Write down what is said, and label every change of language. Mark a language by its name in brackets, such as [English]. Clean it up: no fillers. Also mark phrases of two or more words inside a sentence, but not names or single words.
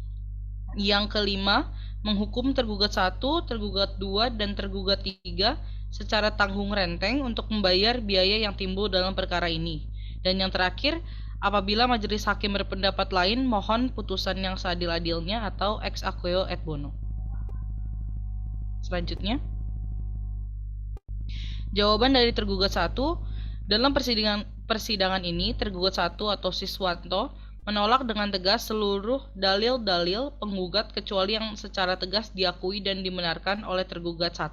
[Indonesian] Yang kelima, menghukum tergugat 1, tergugat 2, dan tergugat 3 secara tanggung renteng untuk membayar biaya yang timbul dalam perkara ini. Dan yang terakhir, apabila majelis hakim berpendapat lain, mohon putusan yang seadil-adilnya atau [Latin] ex aequo et bono. [Indonesian] Selanjutnya, jawaban dari tergugat 1, dalam persidangan ini tergugat 1 atau Siswanto menolak dengan tegas seluruh dalil-dalil penggugat kecuali yang secara tegas diakui dan dibenarkan oleh tergugat 1.